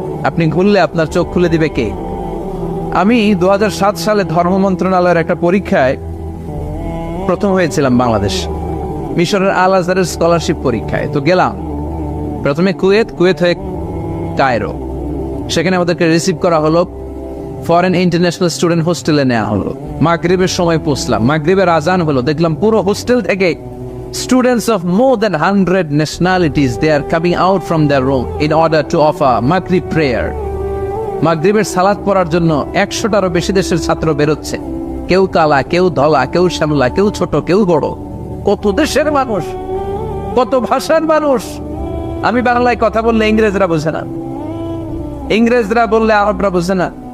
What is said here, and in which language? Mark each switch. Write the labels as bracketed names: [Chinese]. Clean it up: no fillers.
[Bangla] আপনি ঘুরলে আপনার চোখ খুলে দিবে কে? আমি 2007 সালে ধর্ম মন্ত্রণালয়ের একটা পরীক্ষায় প্রথম হয়েছিলাম বাংলাদেশ, মিশরের আল আজহারের স্কলারশিপ পরীক্ষায়। তো গেলাম প্রথমে কুয়েত হয়ে কায়রো, সেখানে আমাদেরকে রিসিভ করা হলো, ফরেন ইন্টারন্যাশনাল স্টুডেন্ট হোস্টেলে নেওয়া হলো। মাগরিবের সময় পৌঁছলাম, মাগরিবের আজান হলো, দেখলাম পুরো হোস্টেল থেকে [English] students of more than 100 nationalities, they are coming out from their room in order to offer Maghrib prayer. [Bangla] মাগরিবের সালাত পড়ার জন্য 100টারও বেশি দেশের ছাত্র বেরোচ্ছে। কেউ কালা, কেউ ধলা, কেউ শ্যামলা, কেউ ছোট, কেউ বড়। কত দেশের মানুষ, কত ভাষার মানুষ। আমি বাংলায় কথা বললে ইংরেজরা বোঝে না, ইংরেজরা বললে আরবরা বোঝে না,